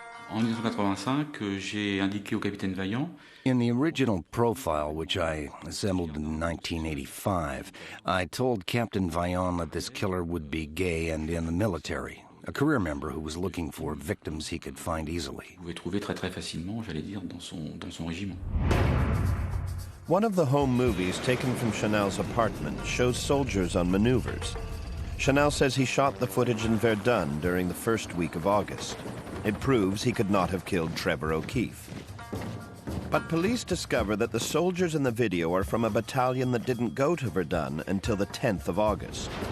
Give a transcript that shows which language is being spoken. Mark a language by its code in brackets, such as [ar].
[fr] En 1985, j'ai indiqué au capitaine Vaillant. [en] In the original profile, which I assembled in 1985, I told Captain Vaillant that this killer would be gay and in the military, a career member who was looking for victims he could find easily. [fr] Vous pouvez trouver très très facilement, j'allais dire, dans son régiment. [en] One of the home movies taken from Chanel's apartment shows soldiers on maneuvers. Chanel says he shot the footage in Verdun during the first week of August. It proves he could not have killed Trevor O'Keefe. But police discover that the soldiers in the video are from a battalion that didn't go to Verdun until the 10th of August.